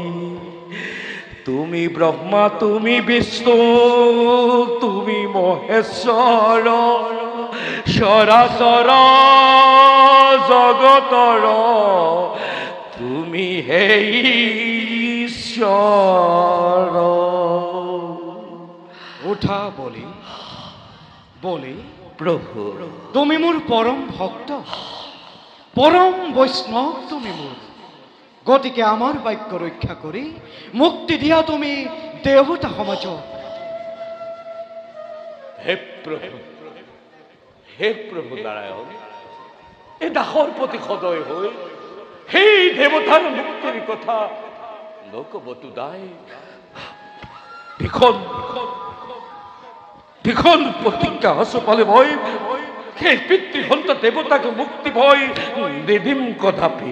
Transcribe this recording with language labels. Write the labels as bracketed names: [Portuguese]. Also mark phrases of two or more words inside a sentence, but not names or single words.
[Assamese] তুমি ব্রহ্মা, তুমি বিষ্ণু, তুমি মহেশ্বর, সরাসর জগতর তুমি হে ঈশ্বর। ওঠা বলি বলি প্রভু, তুমি মোর পরম ভক্ত, পরম বৈষ্ণব তুমি মোর। গতিকে আমার বাক্য রক্ষা কৰি মুক্তি দিয়া তুমি দেৱতা সমাজ। হে প্রভু, হে প্রভু নারায়ণ, এ দাসৰ প্ৰতি সদয় হৈ সেই দেৱতাৰ মুক্তিৰ কথা নকবতো দায়। ভীষণ ভীষণ প্ৰতিজ্ঞা আছো পালে মই সেই পিতৃসন্ত দেৱতাক মুক্তি ভয় নিদিম কদাপি।